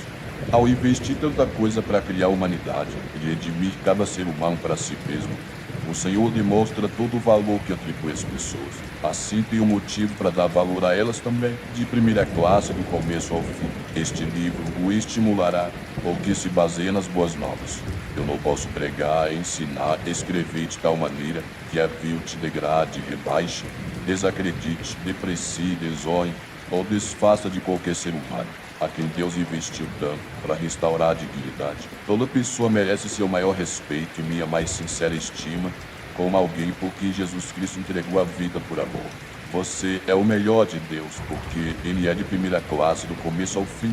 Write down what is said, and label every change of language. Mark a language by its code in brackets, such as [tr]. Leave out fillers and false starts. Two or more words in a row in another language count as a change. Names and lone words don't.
[pt] Ao investir tanta coisa para criar a humanidade e redimir cada ser humano para si mesmo, o Senhor demonstra todo o valor que atribui às pessoas. Assim tem um motivo para dar valor a elas também, de primeira classe do começo ao fim. Este livro o estimulará, porque se baseia nas boas novas. Eu não posso pregar, ensinar, escrever de tal maneira que a vil te degrade, rebaixe, desacredite, deprecie, desonre ou desfaça de qualquer ser humano. a quem Deus investiu tanto para restaurar a dignidade. Toda pessoa merece seu maior respeito e minha mais sincera estima como alguém por quem Jesus Cristo entregou a vida por amor. Você é o melhor de Deus, porque Ele é de primeira classe do começo ao fim.